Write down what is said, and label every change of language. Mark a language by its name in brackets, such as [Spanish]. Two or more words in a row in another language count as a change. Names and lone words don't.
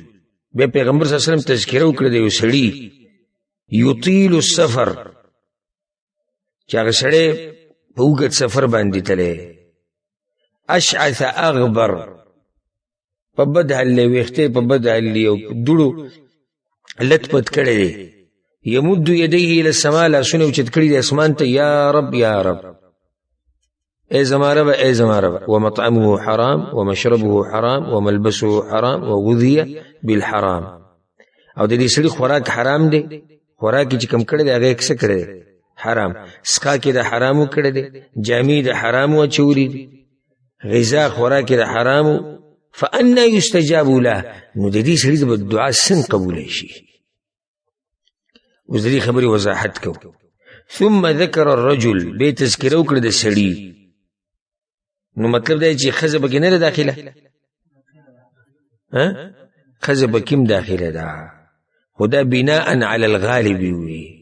[Pashto] بیا پیغمبر [Arabic] صلی الله علیه وسلم [Pashto] تذکره وکړه د یو سړي [Arabic] یطیل السفر [Pashto] چې هغه سړی په اوږد سفر باندې تللی، [Arabic] اشعث اغبر، [Pashto] په بد حال دی، ویښته په بد حال دی او دوړو لت پت کړی دی. [Arabic] یمد یدیه الی السماء، [Pashto] لاسونه اوچت کړي دي اسمان ته، [Arabic] یا رب یا رب، [Pashto] ای زما رب ای زما رب. [Arabic] ومطعمه حرام ومشربه حرام وملبسه حرام وغذي بالحرام. [Pashto] او د دې سړي خوراک حرام دی، خوراک چې کم کړی دی هغه یې څه کړی دی؟ حرام. سقا کې د حرامو کړی دی، جامې د حرامو اچولي دي، غذا خوراک د حرامو. [Arabic] فأنا يستجاب له. [Pashto] نو د دې سړي د دعا څنګه قبولی شي؟ اوس د دې خبرې وضاحت کوو. [Arabic] ثم ذکر الرجل. [Pashto] بیا تذکره وکړه د سړي. نو مطلب دا چې ښځه پکې نه ده داخله، ښځه پکې هم داخله ده، خو دا [Arabic] بناء علی الغالب [Pashto] وي.